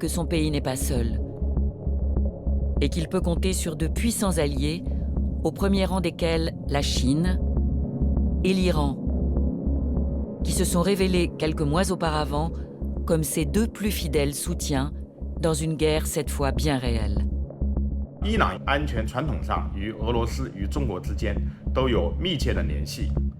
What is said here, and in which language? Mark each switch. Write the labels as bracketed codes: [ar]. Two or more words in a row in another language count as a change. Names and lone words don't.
[fr] que son pays n'est pas seul et qu'il peut compter sur de puissants alliés, au premier rang desquels la Chine et l'Iran, qui se sont révélés quelques mois auparavant comme ses deux plus fidèles soutiens dans une guerre cette fois bien réelle. [zh] 伊朗安全传统上与俄罗斯与中国之间都有密切的联系。